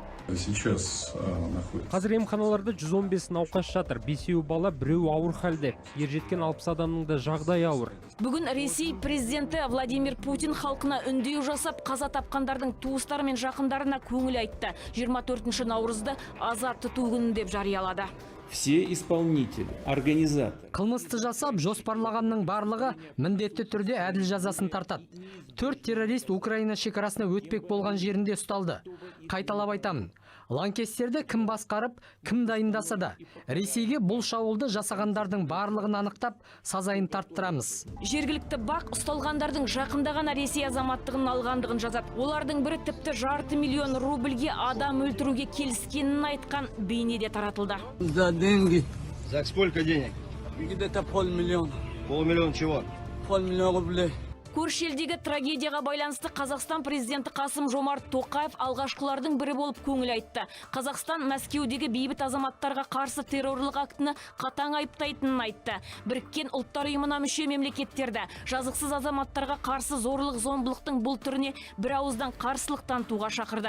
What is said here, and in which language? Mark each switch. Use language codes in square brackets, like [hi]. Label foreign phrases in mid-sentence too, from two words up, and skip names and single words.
[kk] Қазір емханаларда 115 науқас жатыр. 5 бала, 1 ауыр халде. Ержеткен 60 адамның да жағдайы ауыр. Бүгін Ресей президенті Владимир Путин халқына үндеу жасап, қаза тапқандардың туыстары мен жақындарына көңіл айтты. 24 наурызды аза тұту күні деп жариялады. [ru] Все исполнители, организаторы. [kk] Қылмысты жасап, жоспарлағанның барлығы міндетті түрде әділ жазасын тартады. 4 террорист Украина шекарасына өтпек болған жерінде ұсталды. Қайталап айтамын. Лаңкестерді кім басқарып, кім дайындаса да, Ресейге бұл шабуылды жасағандардың барлығын анықтап, сазайын тарттырамыз. Жергілікті бақ ұсталғандардың жақындағана Ресей азаматтығын алғандығын жазады. Олардың бірі тіпті 500 000 рубльге адам өлтіруге келіскенін айтқан бейнеде таратылды. [ru] За деньги. За сколько денег? Где-то 500 000. 500 000 чего? 500 000 рублей. [kk] Көрші елдегі трагедияға байланысты Қазақстан президенті Қасым-Жомарт Тоқаев алғашқылардың бірі болып көңіл айтты. Қазақстан Мәскеудегі бейбіт азаматтарға қарсы террорлық актіні қатаң айыптайтынын айтты. Біріккен ұлттар ұйымына мүше мемлекеттерді жазықсыз азаматтарға қарсы зорлық-зомбылықтың бұл түріне бір ауыздан қарсылық танытуға шақырды.